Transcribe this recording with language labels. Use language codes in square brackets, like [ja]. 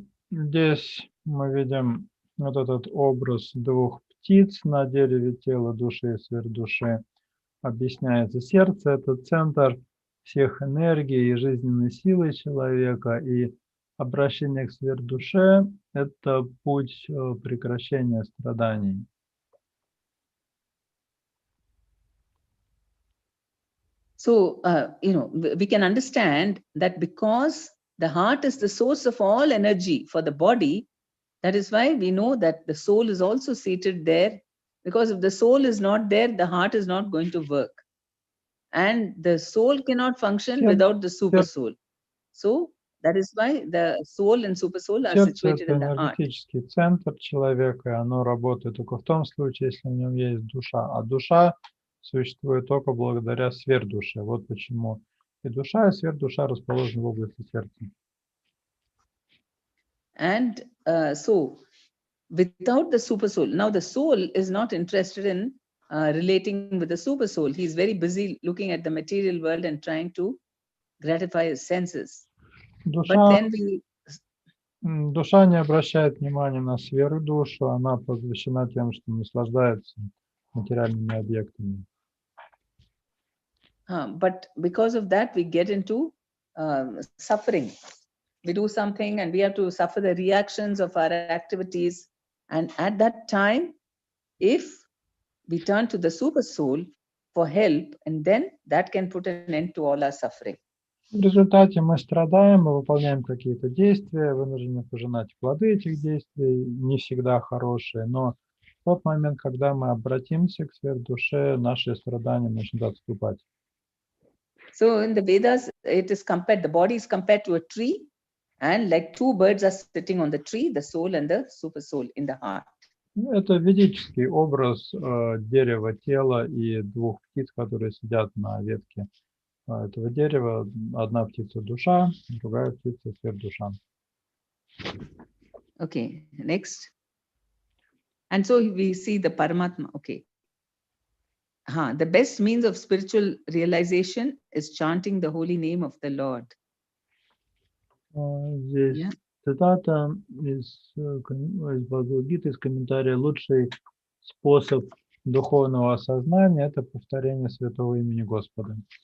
[ru] Здесь мы видим вот этот образ двух птиц на дереве тела души и сверхдуши. Объясняется, сердце – это центр всех энергий и жизненной силы человека, и обращение к сверхдуше – это путь прекращения страданий. [en] So, we can understand that because the heart is the source of all energy for the body, that is why we know that the soul is also seated there, because if the soul is not there, the heart is not going to work. And the soul cannot function without the super soul. So, that is why the soul and super soul are situated in the heart. [ru] Сердце – это энергетический центр человека, и оно работает только в том случае, если в нем есть душа. А душа существует только благодаря сверхдуше. Вот почему и душа, и сверхдуша расположены в области сердца. [en] And so, without the super soul, now the soul is not interested in relating with the super soul. He is very busy looking at the material world and trying to gratify his senses. [ru] Душа не обращает внимания на сверхдушу, она поглощена тем, что наслаждается материальными объектами. [en] But because of that, we get into suffering. We do something and we have to suffer the reactions of our activities. And at that time, if we turn to the super soul for help, and then that can put an end to all our suffering. [ru] В результате мы страдаем, мы выполняем какие-то действия, вынуждены пожинать плоды этих действий, не всегда хорошие, но в тот момент, когда мы обратимся к сверхдуше, наши страдания начнут отступать. [en] So in the Vedas, it is compared, the body is compared to a tree, and like two birds are sitting on the tree, the soul and the super soul in the heart. [ru] Это ведический образ дерева, тела и двух птиц, которые сидят на ветке этого дерева. Одна птица душа, другая птица сверхдуша. [en] Okay, next. And so we see the Paramatma. Okay. The best means of spiritual realization is chanting the holy name of the Lord. [ru] Здесь цитата из Бхагавад-гиты, из комментария. Лучший способ духовного осознания – это повторение святого имени Господа.